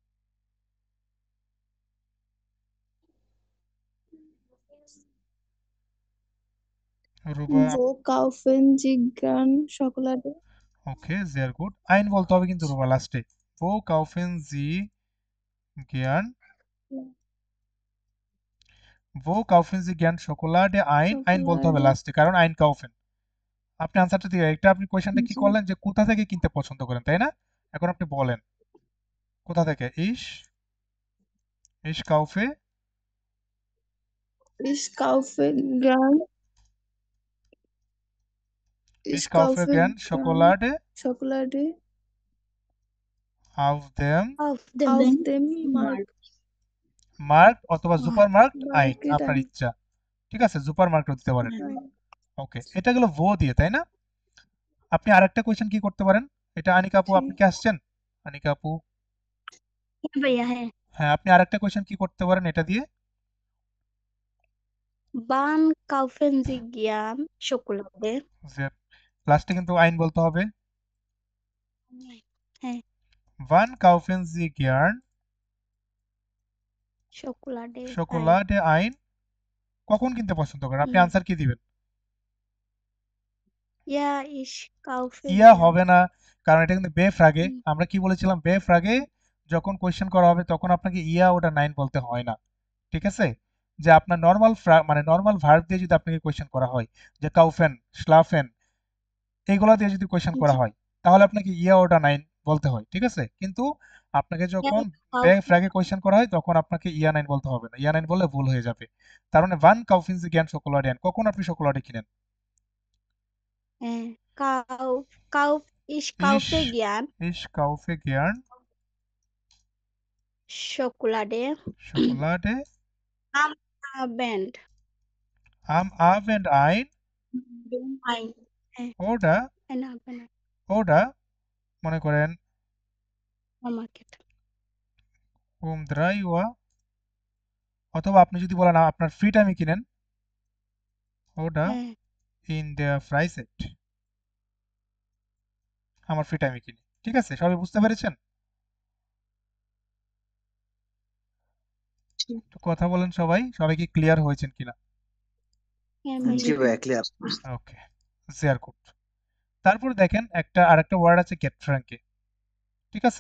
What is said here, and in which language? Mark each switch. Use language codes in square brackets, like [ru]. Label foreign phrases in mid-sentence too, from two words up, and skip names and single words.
[bn] রুবা, [de] Wo kaufen Sie gern Schokolade? [en] okay very good. [bn] আইন বলতে হবে কিন্তু রুবা লাস্টে। [de] wo kaufen Sie gern, वो kaufen Sie gern Schokolade ein, [bn] আইন বলতে হবে Schokolade. লাস্টে, কারণ [de] ein kaufen. [bn] আপনি আনসারটা দিয়ে এটা আপনি কোয়েশ্চেনটা কি জি। করলেন যে কোথা থেকে কিনতে পছন্দ করেন, তাই না? এখন আপনি বলেন কোথা থেকে। [de] ich kaufe Ich kaufe gern. ich kaufe gern Schokolade Schokolade auf dem auf dem Markt. [bn] মার্ক অথবা [en] super market [bn] আইন, Market আপনার ein. ইচ্ছা। ঠিক আছে, সুপার মার্কেট দিতে পারেন। ওকে, এটা গেল ভো দিয়ে, তাই না? আপনি আরেকটা কোয়েশ্চেন কি করতে পারেন? এটা আনিকা আপু, আপনি কি আসছেন? আনিকা আপু, [hi] भैया है [bn] হ্যাঁ, আপনি আরেকটা কোয়েশ্চেন কি করতে পারেন এটা দিয়ে? [de] Wann kaufen Sie gern Schokolade? [bn] যে লাস্টে কিন্তু আইন বলতে হবে। হ্যাঁ। [de] Wann kaufen Sie gern Schokolade ein. Schokolade ein? [bn] কখন কিনতে পছন্দ করেন? আপনি আনসার কি দিবেন? [de] Ja, ich kaufe ইয়া gern. [bn] হবে না, কারণ এটা কিন্তু [de] W-Frage. হুম। [bn] আমরা কি বলেছিলাম? [de] W-Frage [bn] যখন কোয়েশ্চেন করা হবে তখন আপনাকে [de] ja oder nein [bn] বলতে হয় না, ঠিক আছে? যে আপনার নর্মাল মানে নর্মাল ভার্ব দিয়ে যদি আপনাকে কোয়েশ্চেন করা হয়, যে কাউফেন, স্লাফেন, এগুলো দিয়ে যদি কোয়েশ্চেন করা জি। হয়, তাহলে আপনাকে [de] ja oder nein [bn] বলতে হয়, ঠিক আছে? কিন্তু আপনাকে যখন কাউ [de] W-Frage [bn] কোয়েশ্চেন করা হয় তখন আপনাকে [de] ja nein [bn] বলতে হবে না, [de] ja nein [bn] বললে ভুল হয়ে যাবে। তার মানে [de] wann kaufen Sie gern Schokolade ein, [bn] কখন আপনি শোকোলাডে কিনেন? কাউ কাউ ইস [de] kaufe gern ich kaufe gern শোকোলাডে শোকোলাডে am Abend am Abend ein আইন oder oder [bn] মনে করেন [de] মার্কেট um 3 Uhr, [bn] অথবা আপনি যদি বলেন আপনার [en] free time [bn] কিনেন [de] oder in der Freizeit, [bn] আমার [en] free time [bn] কিনি, ঠিক আছে? সবাই বুঝতে পেরেছেন? তো কথা বলেন সবাই কি ক্লিয়ার হয়েছেন কিনা? জি ভাইয়া ক্লিয়ার। [de] ওকে, sehr gut. [bn] তারপর দেখেন আরেকটা ওয়ার্ড আছে [de] Getränke, [bn] ঠিক আছে?